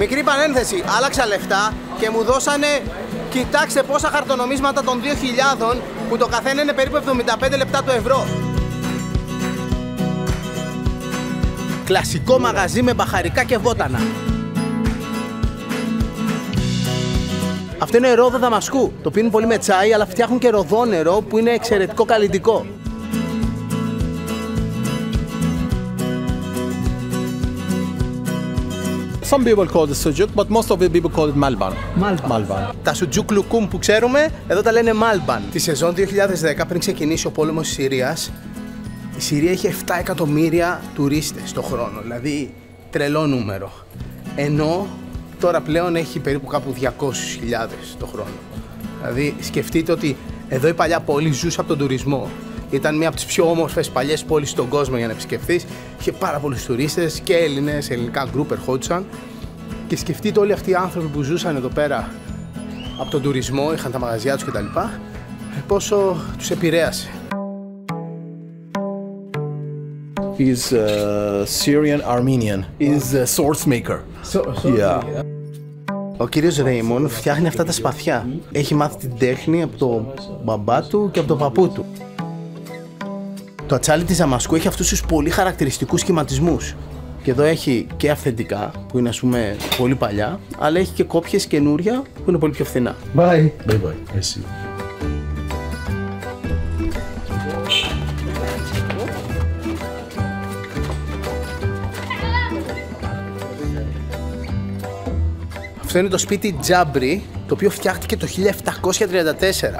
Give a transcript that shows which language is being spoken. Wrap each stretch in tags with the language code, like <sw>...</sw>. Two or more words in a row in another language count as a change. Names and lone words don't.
<el>Μικρή παρένθεση, άλλαξα λεφτά και μου δώσανε, κοιτάξτε πόσα χαρτονομίσματα των 2.000 που το καθένα είναι περίπου 75 λεπτά το ευρώ. Κλασικό μαγαζί με μπαχαρικά και βότανα. Αυτό είναι ρόδο Δαμασκού. Το πίνουν πολύ με τσάι, αλλά φτιάχνουν και ροδόνερο που είναι εξαιρετικό καλλιτικό.</el> <en>Some people call it sujuk, but most of the people call it malban. Malban.</en> <el>Τα σουτζούκ λουκούμ που ξέρουμε, εδώ τα λένε μάλμπαν. Τη σεζόν 2010, πριν ξεκινήσει ο πόλεμος της Συρίας, η Συρία είχε 7 εκατομμύρια τουρίστες το χρόνο, δηλαδή τρελό νούμερο. Ενώ τώρα πλέον έχει περίπου κάπου 200.000 το χρόνο. Δηλαδή σκεφτείτε ότι εδώ η παλιά πόλη ζούσε από τον τουρισμό. Ήταν μία από τις πιο όμορφες παλιές πόλεις στον κόσμο για να επισκεφθείς. Είχε πάρα πολλούς τουρίστες και Έλληνες, ελληνικά γκρουπ ερχόντουσαν. Και σκεφτείτε όλοι αυτοί οι άνθρωποι που ζούσαν εδώ πέρα από τον τουρισμό, είχαν τα μαγαζιά τους κτλ. Πόσο τους επηρέασε.</el> <en>He's Syrian Armenian. He's a source maker. Yeah.</en> <el>Ο κύριος Ρέιμον φτιάχνει αυτά τα σπαθιά. Έχει μάθει την τέχνη από τον μπαμπά του και από τον παππού του. Το ατσάλι της Δαμασκού έχει αυτούς τους πολύ χαρακτηριστικούς σχηματισμούς. Και εδώ έχει και αυθεντικά, που είναι ας πούμε πολύ παλιά, αλλά έχει και κόπιες καινούρια που είναι πολύ πιο φθηνά.</el> <en>Bye. Bye bye. I see.</en> <el>Αυτό είναι το σπίτι Τζάμπρι, το οποίο φτιάχτηκε το 1734.</el>